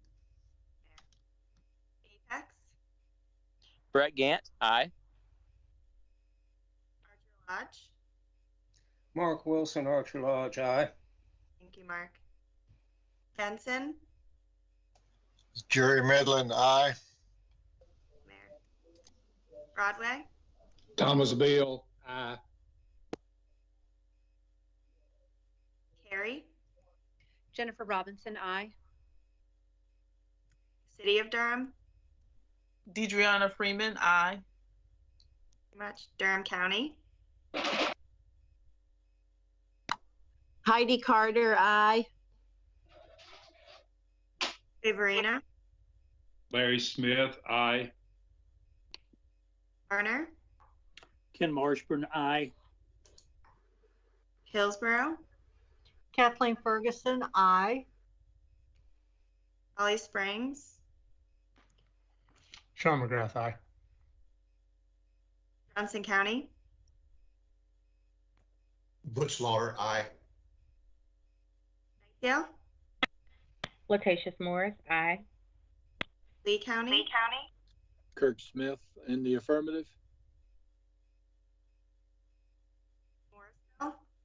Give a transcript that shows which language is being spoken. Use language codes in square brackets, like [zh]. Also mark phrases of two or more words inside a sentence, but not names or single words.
[en] Apex. Brett Gant, aye. Archer Lodge. Mark Wilson, Archer Lodge, aye. Thank you, Mark. Benson. Jerry Medlin, aye. Broadway. Thomas Beal, aye. Carey. Jennifer Robinson, aye. City of Durham. Deidreana Freeman, aye. Thank you much. Durham County. Heidi Carter, aye. Favorina. Larry Smith, aye. Garner. Ken Marshburn, aye. Hillsborough. Kathleen Ferguson, aye. Holly Springs. Sean McGrath, aye. Johnson County. Butch Lawler, aye. Yeah. Latacious Morris, aye. Lee County. Kirk Smith in the affirmative. Morrisville.